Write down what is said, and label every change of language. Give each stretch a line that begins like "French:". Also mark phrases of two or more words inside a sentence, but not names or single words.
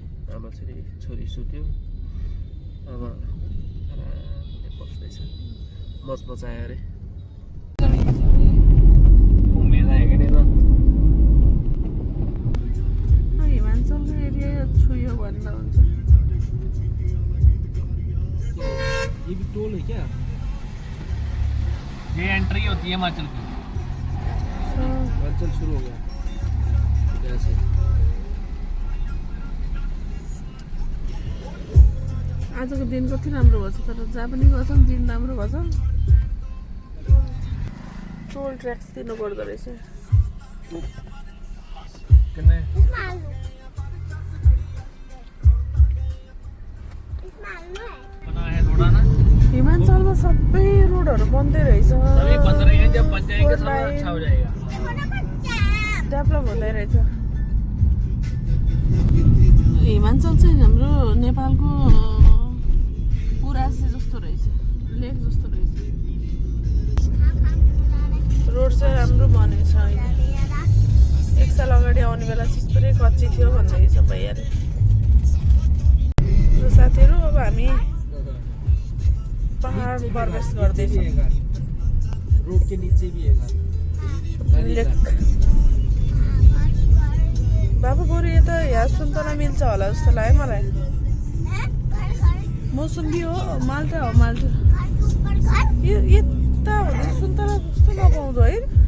Nepali: आमा छोरी सुत्यो। अब बस्दैछ, मचमचायो अरे। हिमाचलको एरिया छुयो भन्दा हुन्छ।
Hindi: ये भी टोल है क्या? ये एंट्री होती है हिमाचल की। हिमाचल शुरू हो गया जैसे।
Nepali: आजको दिन कति राम्रो भएछ, तर जहाँ पनि गर्छौँ दिन राम्रो भएछ। टोल ट्याक्स दिनु पर्दो रहेछ। हिमाचलमा सबै रोडहरू बन्दै रहेछ।
Hindi: सभी बंद रहे हैं, जब बन जाएंगे सब अच्छा हो जाएगा।
Nepali: डेभलप हुँदै रहेछ। हिमाचल चाहिँ हाम्रो नेपालको पुरासे जस्तो रहेछ, लेक जस्तो रहेछ। रोड चाहिँ राम्रो बनेको छ अहिले। एक साल अगाडि आउने बेला चाहिँ पुरै कच्ची थियो भन्दै छ भैयाले। र साथीहरू अब हामी पहाड प्रवेश गर्दैछौँ।
Hindi: रोड के नीचे भी है लेक।
Nepali: बाबु बरु यता यहाँ सुन्तला मिल्छ होला जस्तो लाग्यो मलाई। मौसम्बी हो, माल्टा हो, माल्टा। यता भन्दा सुन्तला जस्तो नपाउँदो है।